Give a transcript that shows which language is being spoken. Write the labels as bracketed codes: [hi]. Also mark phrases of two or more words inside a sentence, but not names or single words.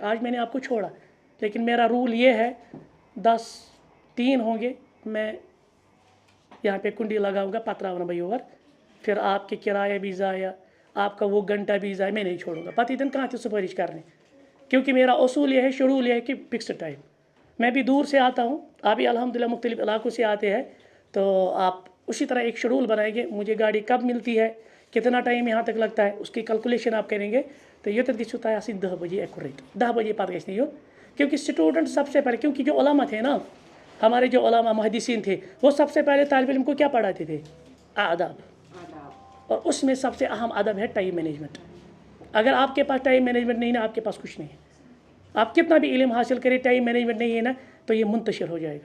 [ur] آج میں نے آپ کو چھوڑا، لیکن میرا رول یہ ہے 10:03 ہوں گے، میں یہاں پہ کنڈی لگاؤں گا، پتراؤں بھائی اور پھر آپ کے کرایہ بھی ضائع، آپ کا وہ گھنٹہ بھی ضائع، میں نہیں چھوڑوں گا پتہ دن کہاں تھی سفارش کرنے، کیونکہ میرا اصول یہ ہے، شیڈول یہ ہے کہ [en] fixed time. [ur] میں بھی دور سے آتا ہوں، آپ بھی الحمدللہ مختلف علاقوں سے آتے ہیں، تو آپ اسی طرح ایک شیڈول بنائیں گے، مجھے گاڑی کب ملتی ہے، کتنا ٹائم یہاں تک لگتا ہے، اس کی کیلکولیشن آپ کریں گے، تو یہ تک [ks] گھو تہ آسن [ur] 10 بجے ایکوریٹ، 10 بجے پتہ گھس نہیں، کیونکہ اسٹوڈنٹ سب سے پہلے، کیونکہ جو علماء تھے نا، ہمارے جو علماء محدثین تھے، وہ سب سے پہلے طالب علم کو کیا پڑھاتے تھے، آداب، اور اس میں سب سے اہم ادب ہے [en] time management. [ur] اگر آپ کے پاس [en] time management [ur] نہیں نا، آپ کے پاس کچھ نہیں ہے، آپ کتنا بھی علم حاصل کریں، [en] time management [ur] نہیں ہے نا، تو یہ منتشر ہو جائے گا۔